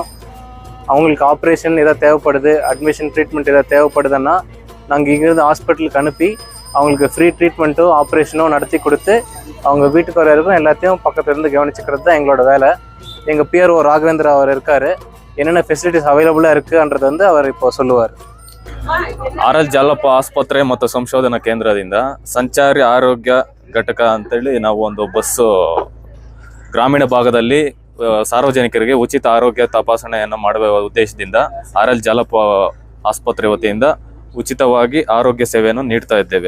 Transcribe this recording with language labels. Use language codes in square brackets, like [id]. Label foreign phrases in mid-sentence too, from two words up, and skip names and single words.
[ta] அவங்களுக்கு ஆப்ரேஷன் எதாவது தேவைப்படுது, [en] admission treatment [ta] எதாவது தேவைப்படுதுன்னா நாங்கள் இங்கேருந்து ஹாஸ்பிட்டலுக்கு அனுப்பி அவங்களுக்கு [en] free treatment-ஓ [ta] ஆப்ரேஷனோ நடத்தி கொடுத்து அவங்க வீட்டுக்கு வர இருக்கும் எல்லாத்தையும் பக்கத்துல இருந்து கவனிச்சுக்கிறது தான் எங்களோட வேலை. எங்கள் பிஆர்ஓ ராகவேந்திரா அவர் இருக்கார். என்னென்ன [en] facilities available [ta] இருக்குன்றது வந்து அவர் இப்போ சொல்லுவார். [kn] ಆರ್ಎಲ್ ಜಾಲಪ್ಪ ಆಸ್ಪತ್ರೆ ಮತ್ತು ಸಂಶೋಧನಾ ಕೇಂದ್ರದಿಂದ ಸಂಚಾರಿ ಆರೋಗ್ಯ ಘಟಕ ಅಂತೇಳಿ ನಾವು ಒಂದು ಬಸ್ಸು ಗ್ರಾಮೀಣ ಭಾಗದಲ್ಲಿ ಸಾರ್ವಜನಿಕರಿಗೆ ಉಚಿತ ಆರೋಗ್ಯ ತಪಾಸಣೆಯನ್ನು ಮಾಡುವ ಉದ್ದೇಶದಿಂದ ಆರ್ಎಲ್ ಜಾಲಪ್ಪ ಆಸ್ಪತ್ರೆ ವತಿಯಿಂದ ಉಚಿತವಾಗಿ ಆರೋಗ್ಯ ಸೇವೆಯನ್ನು ನೀಡ್ತಾ ಇದ್ದೇವೆ.